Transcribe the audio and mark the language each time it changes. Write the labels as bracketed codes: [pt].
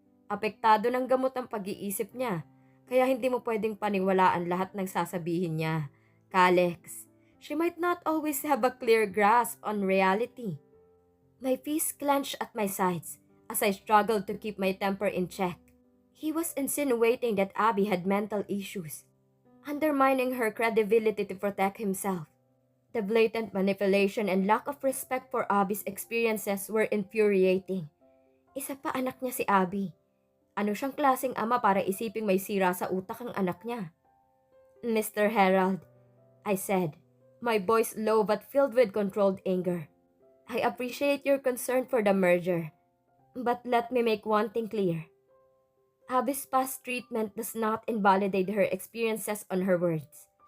[tl] Apektado ng gamot ang pag-iisip niya, kaya hindi mo pwedeng paniwalaan lahat ng sasabihin niya. [en] Kalex, she might not always have a clear grasp on reality. My fists clenched at my sides as I struggled to keep my temper in check. He was insinuating that Abby had mental issues, undermining her credibility to protect himself. The blatant manipulation and lack of respect for Abby's experiences were infuriating. [tl] Isa pa anak niya si Abby. Ano siyang klaseng ama para isiping may sira sa utak ang anak niya? [en] Mr. Herald, I said, my voice low but filled with controlled anger. I appreciate your concern for the merger, but let me make one thing clear. Abby's past treatment does not invalidate her experiences on her words.